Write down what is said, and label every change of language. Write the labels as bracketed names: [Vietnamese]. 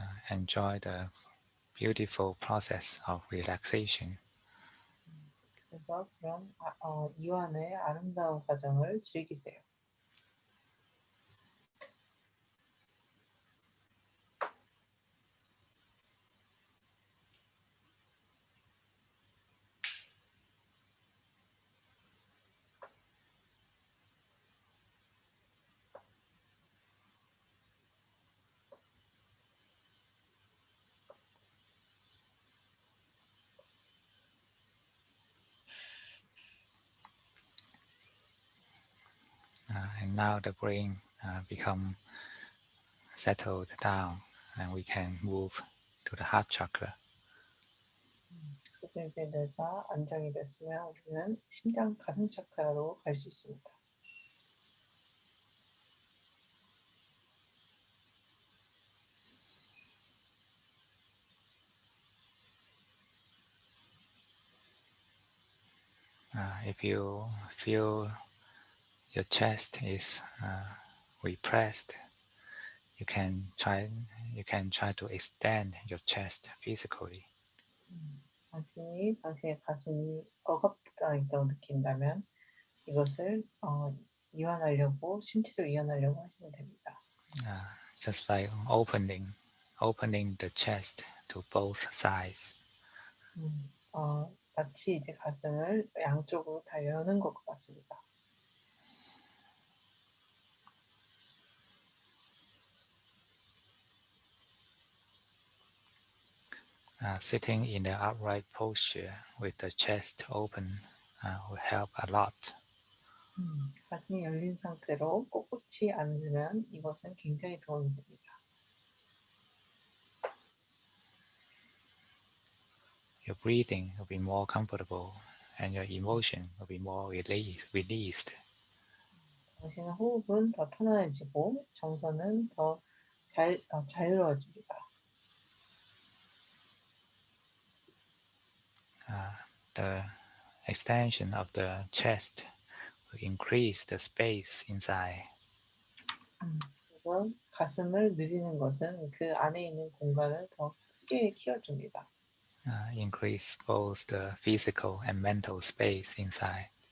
[English] Enjoy the beautiful process of relaxation. [Korean] 그래서 그런 이완의 아름다운 과정을 즐기세요. [English] And now the brain become settled down, and we can move to the heart chakra. [Korean] 그래서 이제 뇌가 안정이 됐으면 우리는 심장 가슴 차크라로 갈 수 있습니다. [English] If you feel your chest is repressed, you can try to extend your chest physically. [Korean] 당신의 가슴이 억압되어 있다고 느낀다면 이것을 이완하려고 신체적으로 이완하려고 하시면 됩니다. [English] Just like opening the chest to both sides. [Korean] 마치 이제 가슴을 양쪽으로 다 여는 것 같습니다. [English] Sitting in the upright posture with the chest open will help a lot. [Korean] 가슴이 열린 상태로 꼿꼿이 앉으면 이것은 굉장히 도움이 됩니다. [English] Your breathing will be more comfortable and your emotion will be more released. [Korean] 당신의 호흡은 더 편안해지고 정서는 더 자유로워집니다. [English] The extension of the chest will increase the space inside. [Korean] 그래서 가슴을 늘리는 것은 그 안에 있는 공간을 더 크게 키워줍니다. [English] Increase both the physical and mental space inside.